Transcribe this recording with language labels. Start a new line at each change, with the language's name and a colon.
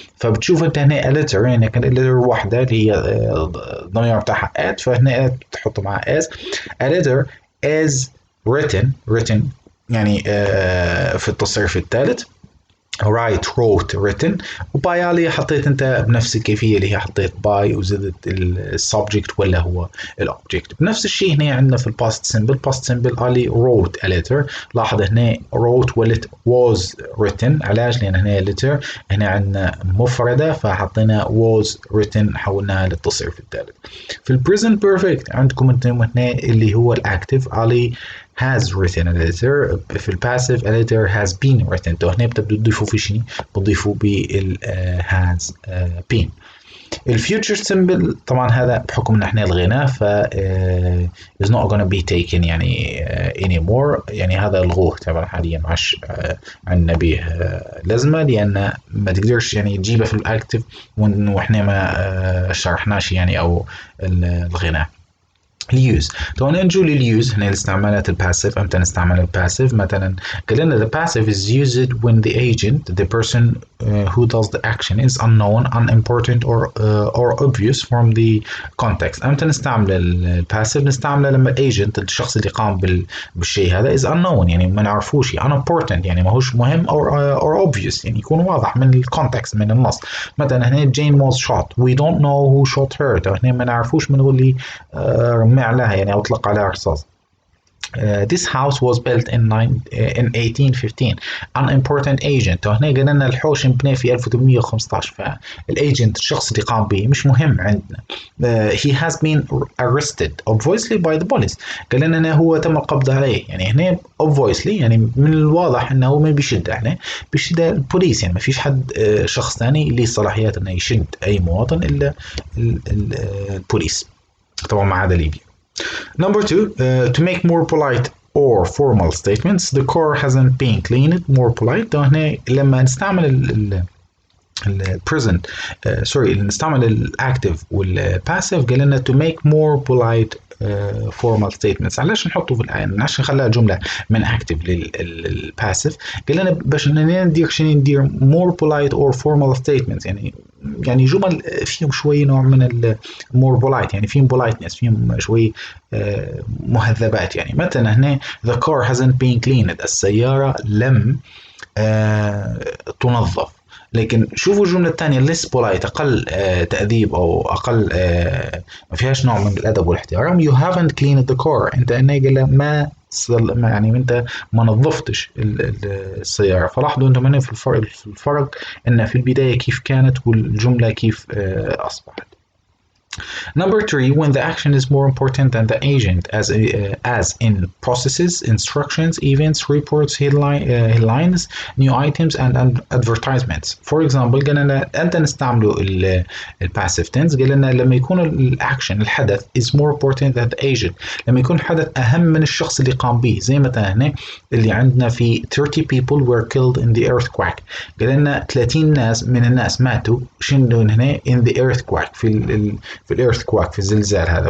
Arabic: فبتشوف انت هنا editor يعني كان editor واحده اللي هي الضمير بتاعها at فهنا بتحط معها
English: as editor as written
Arabic: يعني في التصريف الثالث
English: write wrote written.
Arabic: وباي علي حطيت انت بنفس الكيفيه اللي هي حطيت باي وزدت السبجكت ولا هو الاوبجكت. بنفس الشيء هنا عندنا في الباست سمبل باست سمبل علي
English: wrote a letter.
Arabic: لاحظ هنا wrote ولت was written. علاش؟ لان هنا letter هنا عندنا مفرده فحطينا was written حولناها للتصريف الثالث. في البريزنت بيرفكت عندكم انتم هنا اللي هو الاكتف علي
English: has written a letter.
Arabic: في الباسيف
English: a letter has been written.
Arabic: تو هنا بتبدوا تضيفوا في شيء بتضيفوا بال has been. الفيوتشر سمبل طبعا هذا بحكم ان احنا لغيناه ف
English: is not gonna be taken
Arabic: يعني anymore. يعني هذا الغوه طبعا حاليا ما عادش عندنا به لازمه لان ما تقدرش يعني تجيبه في الاكتف واحنا ما شرحناش يعني او لغيناه. اليوز. تو نجوا لليوز هنا الاستعمالات الباسيف. امتى نستعمل الباسيف؟ مثلا قلنا
English: the passive is used when the agent the person who does the action is unknown unimportant or obvious from the context.
Arabic: امتى نستعمل الباسيف؟ نستعمله لما الايجنت الشخص اللي قام بالشيء هذا
English: is unknown
Arabic: يعني ما نعرفوش unimportant يعني ماهوش مهم
English: or obvious
Arabic: يعني يكون واضح من الكونتكست من النص. مثلا هنا
English: Jane was shot we don't know who shot her.
Arabic: هنا ما نعرفوش من هو اللي رمي عليها يعني أطلق عليها رصاص.
English: This house was built in 1815. Unimportant agent.
Arabic: هنا قلنا لنا الحوش انبنى في 1815 فالايجنت الشخص اللي قام به مش مهم عندنا.
English: He has been arrested obviously by the police.
Arabic: قال لنا هو تم القبض عليه. يعني هنا obviously يعني من الواضح انه ما بيشد هنا بيشد البوليس. يعني ما فيش حد شخص ثاني اللي صلاحيات انه يشد اي مواطن الا البوليس طبعا ما عدا ليبيا.
English: Number two, to make more polite or formal statements, the car hasn't been cleaned. More polite.
Arabic: ده هنا لما نستعمل البريزنت سوري نستعمل الاكتف والباسيف قال لنا
English: to make more polite formal statements.
Arabic: علاش نحطه في الآية؟ علاش نخليها جملة من active للباسيف؟ قال لنا باش ندير شنو ندير
English: more polite or formal statements
Arabic: يعني جمل فيهم شوي نوع من more polite يعني فيهم politeness فيهم شوي مهذبات. يعني مثلا هنا
English: the car hasn't been cleaned
Arabic: السيارة لم تنظف. لكن شوفوا الجملة الثانية
English: less polite
Arabic: أقل تأديب أو أقل ما فيهاش نوع من الأدب والاحترام.
English: you haven't cleaned the car.
Arabic: أنت هنا قال ما يعني أنت ما نظفتش السيارة. فلاحظوا أنتم هنا في الفرق أن في البداية كيف كانت والجملة كيف أصبحت.
English: Number three, when the action is more important than the agent, as in processes, instructions, events, reports, headlines, new items, and advertisements. For example,
Arabic: قلنا أنت نستعمله الباسيف tense. قلنا لما يكون الأكشن الحدث
English: is more important than the agent.
Arabic: لما يكون الحدث أهم من الشخص اللي قام به. زي مثلا هنا اللي عندنا في 30
English: people were killed in the earthquake.
Arabic: قلنا 30 ناس من الناس ماتوا شنو هنا
English: in the earthquake
Arabic: في الإيرثكواك في الزلزال هذا.